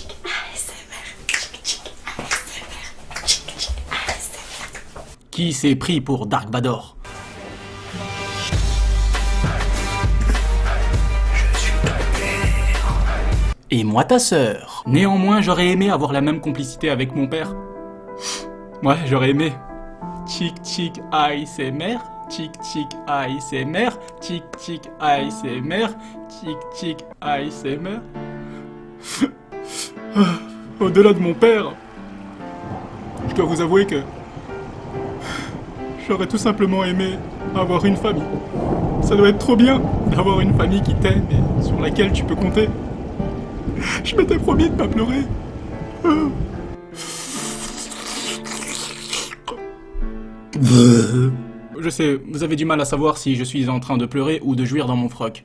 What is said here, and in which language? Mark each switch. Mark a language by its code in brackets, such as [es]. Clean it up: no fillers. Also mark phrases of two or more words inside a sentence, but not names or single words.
[fr] Qui s'est pris pour Dark Vador. Et moi ta sœur. Néanmoins, j'aurais aimé avoir la même complicité avec mon père. Ouais, j'aurais aimé. Chick chick ASMR, chick chick ASMR, chick chick ASMR, chick chick ASMR. Au-delà de mon père, je dois vous avouer que j'aurais tout simplement aimé avoir une famille. Ça doit être trop bien d'avoir une famille qui t'aime et sur laquelle tu peux compter. Je m'étais promis de pas pleurer. Je sais, vous avez du mal à savoir si je suis en train de pleurer ou de jouir dans mon froc.